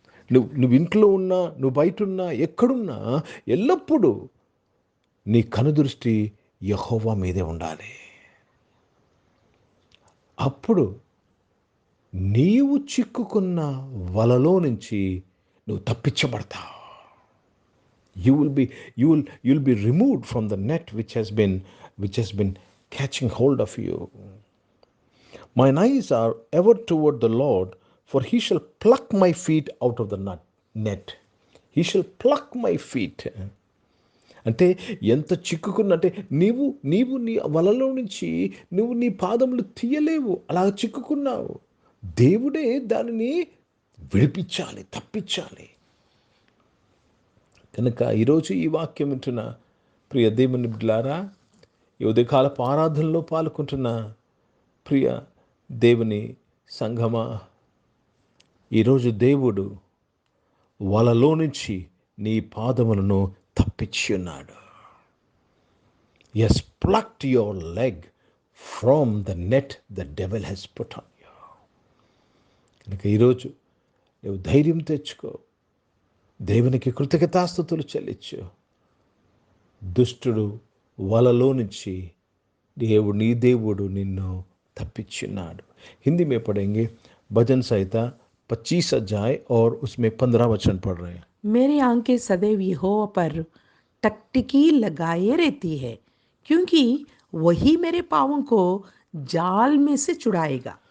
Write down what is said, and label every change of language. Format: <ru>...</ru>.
<te>నువ్వు ఇంట్లో ఉన్నా, నువ్వు బయట ఉన్నా, ఎక్కడున్నా, ఎల్లప్పుడూ నీ కనుదృష్టి యెహోవా మీదే ఉండాలి. అప్పుడు నీవు చిక్కుకున్న వలలో నుంచి నువ్వు తప్పించబడతావు.</te> <en>You will be removed from the net which has been catching hold of you. Mine eyes are ever toward the Lord, for he shall pluck my feet out of the net. He shall pluck my feet.</en> <te>అంటే ఎంత చిక్కుకున్నంటే నీవు నీ వలలో నుంచి నువ్వు నీ పాదములు తీయలేవు. అలా చిక్కుకున్నావు. దేవుడే దానిని విడిపించాలి, తప్పించాలి. కనుక ఈరోజు ఈ వాక్యం వింటున్న ప్రియ దేవుని బిడ్డలారా, ఈ ఉదయకాలపు ఆరాధనలో పాల్గొంటున్న ప్రియ దేవుని సంఘమా, ఈరోజు దేవుడు వలలో నుంచి నీ పాదములను తప్పించి ఉన్నాడు.</te> <en>Yes, plucked your leg from the net the devil has put on you.</en> <te>కనుక ఈరోజు నువ్వు ధైర్యం తెచ్చుకో, దేవునికి కృతజ్ఞతాస్తుతులు చెల్లించు. దుష్టుడు వలలో నుంచి నీ దేవుడు నిన్ను తప్పించున్నాడు.</te> <hi>హిందీ में पढ़ेंगे भजन संहिता 25 अध्याय और उसमें 15 वचन पढ़ रहे हैं. मेरी आंखें सदैव यहोवा पर टकटकी लगाए रहती है, क्योंकि वही मेरे पाँवों को जाल में से छुड़ाएगा.</hi>